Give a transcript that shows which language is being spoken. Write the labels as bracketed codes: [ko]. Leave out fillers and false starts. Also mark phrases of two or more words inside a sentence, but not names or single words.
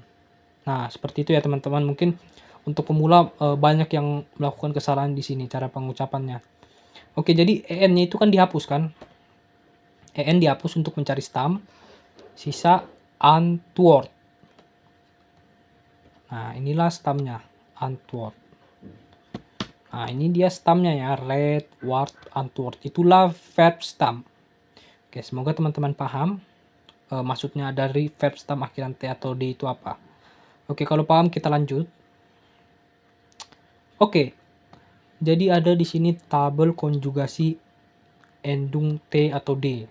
[id] Nah, seperti itu ya teman-teman. Mungkin untuk pemula banyak yang melakukan kesalahan di sini cara pengucapannya. Oke, jadi en-nya itu kan dihapus kan? En dihapus untuk mencari stem. Sisa antwort. Nah, inilah stemnya, antwort. Nah, ini dia stemnya ya, [de] red, wart, antwort. [id] Itulah [en] verb stem. [id] Oke, semoga teman-teman paham maksudnya dari [en] verb stem [id] akhiran T atau D itu apa. Oke, kalau paham kita lanjut. Oke, jadi ada di sini tabel konjugasi endung T atau D.